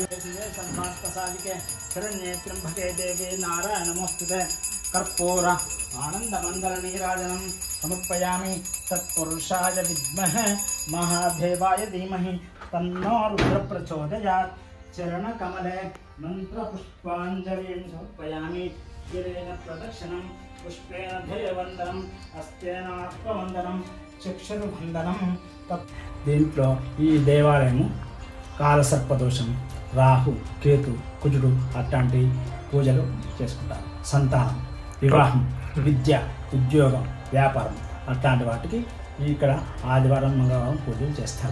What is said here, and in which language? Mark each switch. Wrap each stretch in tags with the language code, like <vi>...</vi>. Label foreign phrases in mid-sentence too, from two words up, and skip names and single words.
<sa>सन्मास्तसादिके शरण्ये त्र्यंबके देवी नारायण नमोस्तुते कर्पूर आनंद मंगल नीराजनम समर्पयामि तत्पुरुषाय विद्महे महादेवाय धीमहि तन्नो रुद्र प्रचोदयात् चरण कमले मंत्र पुष्पांजलिं समर्पयामि गिरेण प्रदक्षिणं पुष्पेण ध्येयवन्दनं हस्तेन आत्मवन्दनं చక్షుర్బంధనం.</sa> <te>దీంట్లో ఈ దేవాలయము కాలసర్పదోషం, రాహు, కేతు, కుజుడు అట్లాంటి పూజలు చేసుకుంటారు. సంతానం, వివాహం, విద్య, ఉద్యోగం, వ్యాపారం అట్లాంటి వాటికి ఇక్కడ ఆదివారం మంగళవారం పూజలు చేస్తారు.</te>